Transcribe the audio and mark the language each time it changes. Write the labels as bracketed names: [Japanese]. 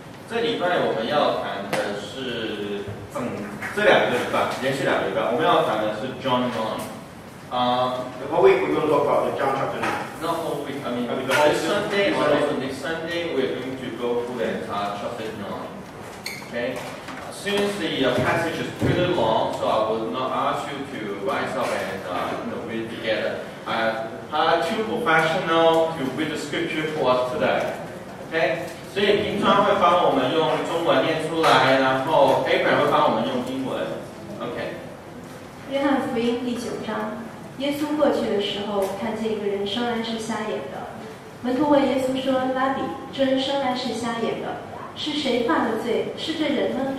[Chinese] 这礼拜我们要谈的是这两个礼拜，连续2个礼拜，我们要谈的是 John 9。 [English] The whole week we're going to talk about the John chapter 9. Not whole week. I mean, this Sunday or also next Sunday, we're going to go through the entire chapter 9. Okay. Since the passage is pretty long, so I will not ask you to rise up and read together. I hired 2 professionals to read the scripture for us today. Okay. [Chinese] 所以平常会帮我们用中文念出来，然后 Abraham 会帮我们用英文。 [English] OK。 [Chinese] 约翰福音第9章，耶稣过去的时候，看见一个人生来是瞎眼的。门徒问耶稣说：“拉比，这人生来是瞎眼的，是谁犯了罪？是这人呢？